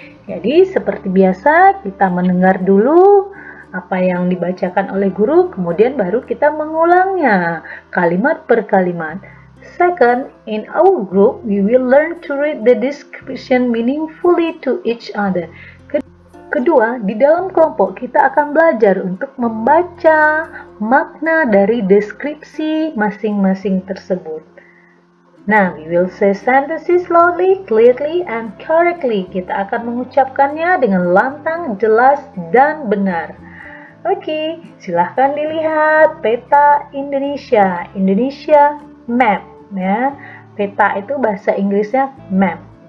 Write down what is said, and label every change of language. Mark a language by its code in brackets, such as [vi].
[id] Jadi seperti biasa kita mendengar dulu apa yang dibacakan oleh guru, kemudian baru kita mengulangnya kalimat per kalimat. [en] Second, in our group we will learn to read the description meaningfully to each other. [id] Kedua, di dalam kelompok kita akan belajar untuk membaca makna dari deskripsi masing-masing tersebut. [en] Nah, we will say sentences slowly, clearly, and correctly. [id] Kita akan mengucapkannya dengan lantang, jelas, dan benar. Oke, silahkan dilihat peta Indonesia. [en] Indonesia map, [id] ya. Peta itu bahasa Inggrisnya map.